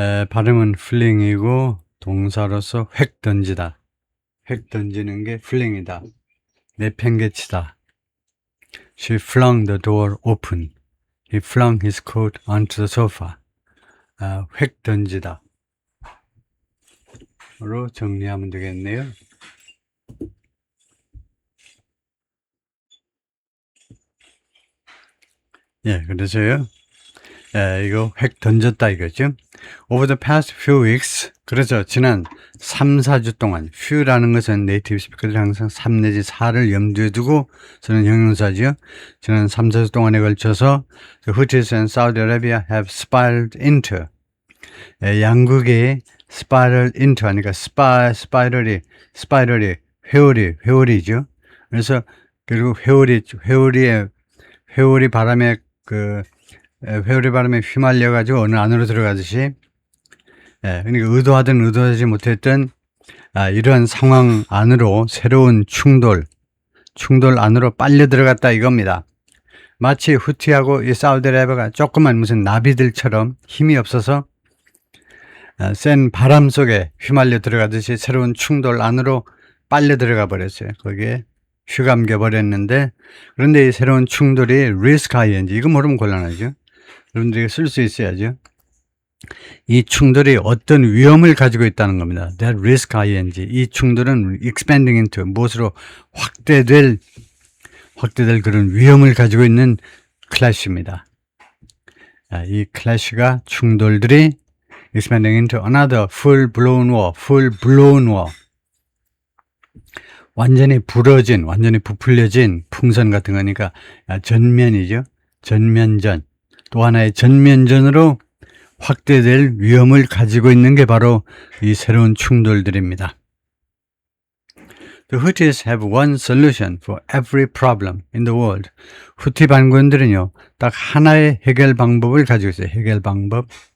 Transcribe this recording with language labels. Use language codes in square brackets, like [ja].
[ko] 발음은 fling이고 동사로서 획 던지다. 획 던지는 게 fling이다. 내팽개치다. [en] She flung the door open. He flung his coat onto the sofa. [ko] 획 던지다. 로 정리하면 되겠네요. 그래서요. 이거 획 던졌다 이거죠. [en] Over the past few weeks, [ko] 그래서 지난 3, 4주 동안, few라는 것은 네이티브 스피커들이 항상 3 내지 4를 염두에 두고 쓰는 형용사죠. 지난 3, 4주 동안에 걸쳐서 [en] the Houthis and Saudi Arabia have spiraled into, [ko] 양국이 spiral into 하니까 스파이럴이 회오리죠. 그래서 결국 회오리 바람에 회오리 바람에 휘말려가지고 어느 안으로 들어가듯이, 그러니까 의도하든 의도하지 못했던 이러한 상황 안으로 새로운 충돌 안으로 빨려 들어갔다 이겁니다. 마치 후티하고 이 사우디아라비아가 조그만 무슨 나비들처럼 힘이 없어서 센 바람 속에 휘말려 들어가듯이 새로운 충돌 안으로 빨려 들어가 버렸어요. 거기에 휘감겨 버렸는데, 그런데 이 새로운 충돌이 risk ing, 이거 모르면 곤란하죠. 여러분들이 쓸 수 있어야죠. 이 충돌이 어떤 위험을 가지고 있다는 겁니다. [en] That risk ing. [ko] 이 충돌은 [en] expanding into, [ko] 무엇으로 확대될 그런 위험을 가지고 있는 클래시입니다. 이 클래시가 충돌들이 [en] expanding into another full-blown war. [ko] 완전히 부풀려진 풍선 같은 거니까 전면이죠. 전면전. 또 하나의 전면전으로 확대될 위험을 가지고 있는 게 바로 이 새로운 충돌들입니다. [en] The Houthis have one solution for every problem in the world. [ko] 후티 반군들은요, 딱 하나의 해결 방법을 가지고 있어요. 해결 방법.